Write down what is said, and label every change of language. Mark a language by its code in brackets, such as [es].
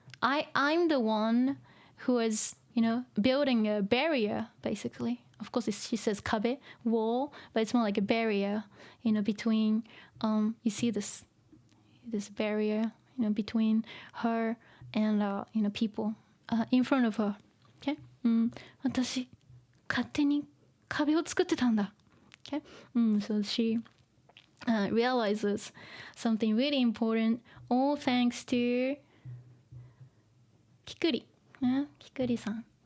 [en] I'm the one who is building a barrier, basically. Of course, she says 壁, wall, but it's more like a barrier, between, you see this barrier, between her and, people in front of her. Okay? [ja] 私、勝手に壁を作ってたんだ. [en] Okay? So she realizes something really important, all thanks to Kikuri. Kikuri-san.